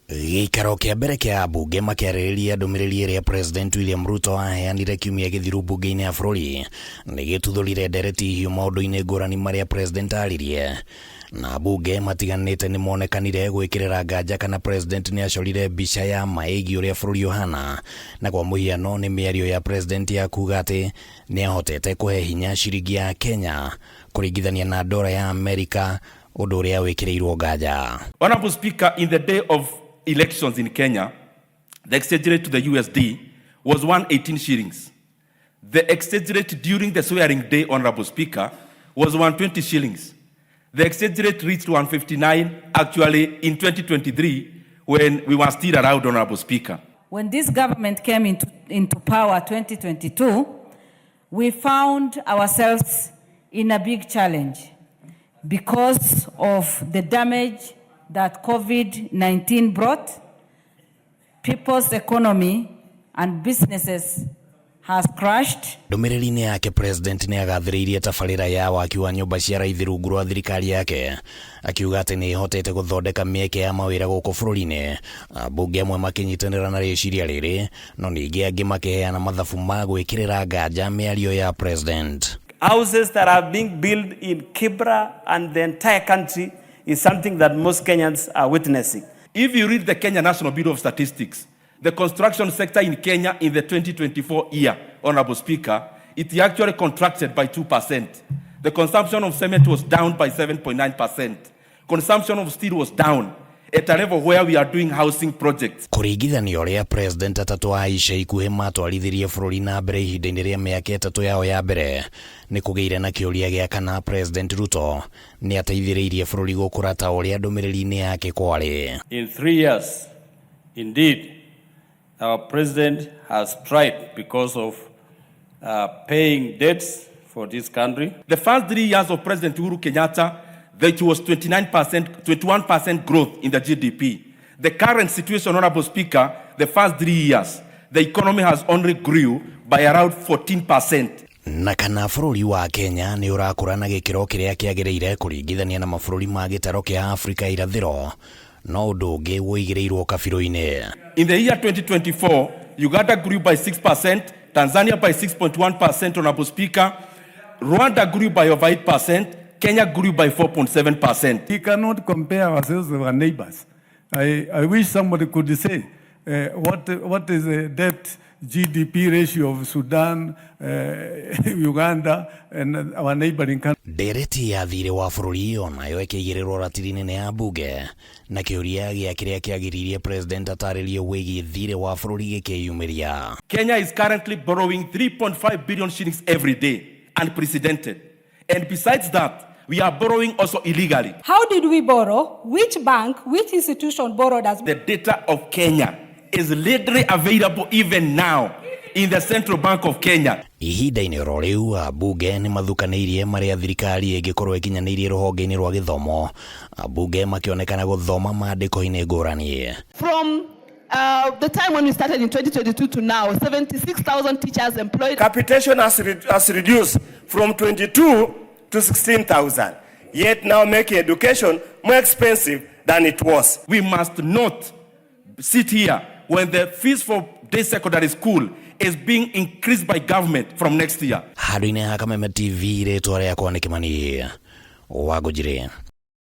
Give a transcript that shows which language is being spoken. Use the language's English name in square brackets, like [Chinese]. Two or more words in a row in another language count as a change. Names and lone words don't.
[Kikuyu] Gĩikaro kĩa mbere kĩa ambunge makĩarĩrĩria ndũmĩrĩri ĩrĩa President William Ruto aheanire kiumia gĩthiru mbunge-inĩ ya bũrũri nĩ gĩtuthũrire ndereti hiũ maũndũ-inĩ ngũrani marĩa President aririe, na ambunge matiganĩte nĩ monekanire gwĩkĩrĩra nganja kana President nĩ acorire mbica ya maĩgi ũrĩa bũrũri ũhana, na kwa mũhiano nĩ mĩario ya President ya kuga atĩ nĩ ahotete kũhe hinya ciringi ya Kenya kũringithania na dola ya Amerika, ũndũ ũrĩa wĩkĩrĩirwo nganja. [English] Honorable Speaker, in the day of elections in Kenya, the exchange rate to the USD was 118 shillings. The exchange rate during the swearing day, Honorable Speaker, was 120 shillings. The exchange rate reached 159 actually in 2023 when we were still around, Honorable Speaker. When this government came into power 2022, we found ourselves in a big challenge because of the damage that COVID-19 brought. People's economy and businesses has crashed. [Kikuyu] Ndũmĩrĩri-inĩ yake President nĩ agathĩrĩirie tabarĩra ya waki wa nyũmba cia raithi rungu rwa thirikari yake, akiuga atĩ nĩ ĩhotete gũthondeka mĩeke ya mawĩra gũkũ bũrũri-inĩ. Ambunge amwe makĩnyitanĩra na rĩciria rĩrĩ, no ningĩ angĩ makĩheana mathabu ma gwĩkĩrĩra nganja mĩario ya President. [English] Houses that are being built in Kibra and the entire country is something that most Kenyans are witnessing. If you read the Kenya National Bureau of Statistics, the construction sector in Kenya in the 2024 year, Honorable Speaker, it actually contracted by 2%. The consumption of cement was down by 7.9%. Consumption of steel was down at a level where we are doing housing projects. [Kikuyu] Kũringithania ũrĩa President atatũ a ica ikuhĩ matwarithirie bũrũri na mbere ihinda-inĩ rĩa mĩaka ĩtatũ yao ya mbere, nĩ kũgĩire na kĩũria gĩa kana President Ruto nĩ ateithĩrĩirie bũrũri gũkũra ta ũrĩa ndũmĩrĩri-inĩ yake kwarĩ. [English] In 3 years, indeed, our president has tried because of paying debts for this country. The first 3 years of President Uhuru Kenyatta, that was 21% growth in the GDP. The current situation, Honorable Speaker, the first 3 years, the economy has only grew by around 14%. [Kikuyu] Na kana bũrũri wa Kenya nĩ ũrakũra na gĩkĩro kĩrĩa kĩagĩrĩire kũringithania na mabũrũri ma gĩtaro kĩa Afrika irathĩro, no ũndũ ũngĩ wũigĩrĩirwo kabirũ-inĩ. [English] In the year 2024, Uganda grew by 6%, Tanzania by 6.1%, Honorable Speaker, Rwanda grew by over 8%, Kenya grew by 4.7%. We cannot compare ourselves with our neighbors. I wish somebody could say what is the debt GDP ratio of Sudan, Uganda, and our neighboring countries. [Kikuyu] Ndereti ya thirĩ wa bũrũri onayo ĩkĩigĩrĩrwo ratiri-inĩ nĩ ambunge, na kĩũria gĩa kĩrĩa kĩagĩrĩire President atarĩrie wĩgiĩ thirĩ wa bũrũri gĩkĩyumĩria. [English] Kenya is currently borrowing 3.5 billion shillings every day, unprecedented. And besides that, we are borrowing also illegally. How did we borrow? Which bank, which institution borrowed us? The data of Kenya is readily available even now in the Central Bank of Kenya. [Kikuyu] Ihinda-inĩ oro rĩu ambunge nĩ mathukanĩirie marĩa thirikari ĩngĩkorwo ĩkinyanĩirie rũhonge-inĩ rwa gĩthomo, ambunge makĩonekana gũthoma maandĩko-inĩ ngũrani. [English] From the time when we started in 2022 to now, 76,000 teachers employed. Capitation has reduced from 22 to 16,000, yet now making education more expensive than it was. We must not sit here when the fees for day secondary school is being increased by government from next year. [Kikuyu] Handũ-inĩ ha Kameme TV rĩtwa rĩakwa nĩ Kĩmani Wangũnjĩrĩ.